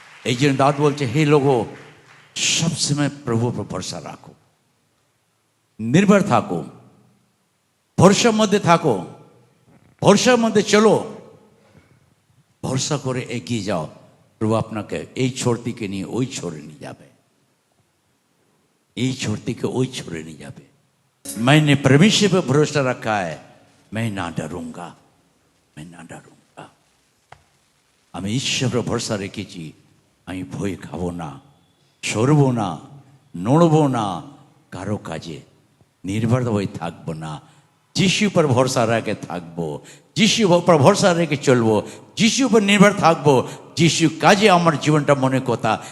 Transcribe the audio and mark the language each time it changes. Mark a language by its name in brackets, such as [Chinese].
[Bangla] এই জন্য দাউদ বলছে, হে লোগো, সবসময় প্রভু पर ভরসা রাখো, নির্ভর থাকো, ভরসার মধ্যে থাকো, ভরসার মধ্যে চলো, ভরসা করে এগিয়ে যাও। প্রভু আপনাকে এই ছোর থেকে নিয়ে ওই ছোরে নিয়ে যাবে, এই ছোর থেকে ওই ছোরে নিয়ে যাবে। [Hindi] मैंने परमेश्वर पर भरोसा रखा है, मैं ना डरूंगा, मैं ना डरूंगा। [Bangla] আমি ঈশ্বরের ভরসা রেখেছি, আমি ভয় খাবো না, সরবো না, নড়বো না, কারো কাজে নির্ভর হয়ে থাকবো না। যিশু पर ভরসা রেখে থাকবো, যিশু पर ভরসা রেখে চলবো, যিশু पर নির্ভর থাকবো, যিশু কাজে আমার জীবনটা মনে কথা।